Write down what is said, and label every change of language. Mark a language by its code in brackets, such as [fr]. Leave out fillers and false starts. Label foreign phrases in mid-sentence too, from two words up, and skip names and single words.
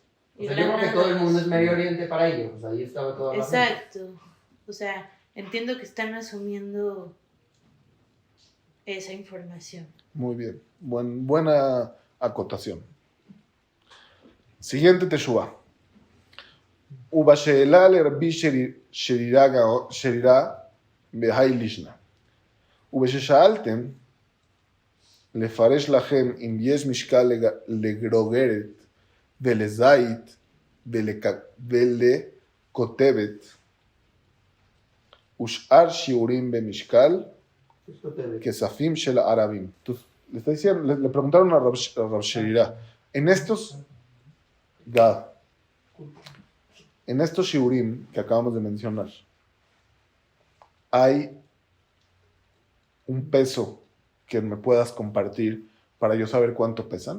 [es] O sea, yo creo que todo el mundo es Medio Oriente para ellos. O sea, ahí estaba toda la gente. Exacto. O sea, entiendo que están asumiendo esa información. Muy bien. Buena acotación. Siguiente Teshuvá. [he] ובשאלה לרבי שרירה בהאי לישנא. ובששאלתם לפרש לכם אם יש משקל לגרוגרת ולזית ולכותבת ושאר שיעורים במשקל [es] Esto te ve. [he] כספים של הערבים. [es] Entonces, le preguntaron a Rab Sherirá, en estos shiurim que acabamos de mencionar, ¿hay un peso que me puedas compartir para yo saber cuánto pesan?